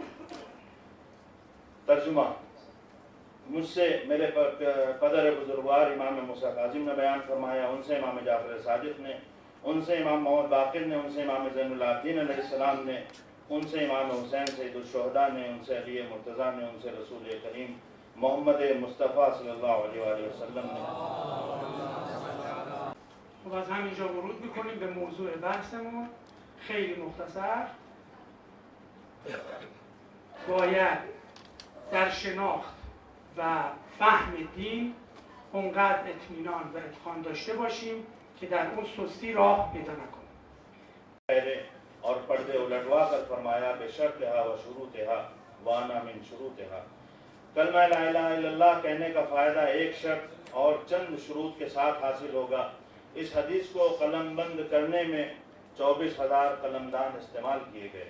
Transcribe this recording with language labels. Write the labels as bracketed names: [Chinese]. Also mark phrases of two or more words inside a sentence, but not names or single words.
[Urdu] ترجمہ: مجھ سے میرے پدر بزرگوار امام موسیٰ کاظم نے بیان فرمایا، ان سے امام جعفر صادق نے، ان سے امام محمد باقر نے، ان سے امام زین العابدین علیہ السلام نے، ان سے امام حسین سید الشہداء نے، ان سے علی مرتضیٰ نے، ان سے رسول کریم محمد مصطفیٰ [Arabic] صلی اللہ علیہ وآلہ وسلم [Urdu] نے. [Persian] خب از همینجا ورود میکنیم به موضوع بحثمون. خیلی مختصر، باید در شناخت و فهم دین اونقدر اطمینان و اتقان داشته باشیم که در اون سستی راه پیدا نکنیم. [Urdu] اور پردے الٹوا کر فرمایا: [Arabic] بشرطہا و شروطہا وانا من شروطہا. [Urdu] کلمہ [Arabic] لا الہ الا اللہ [Urdu] کہنے کا فائدہ ایک شرط اور چند شروط کے ساتھ حاصل ہوگا. اس حدیث کو قلم بند کرنے میں 24,000 قلمدان استعمال کیے گئے.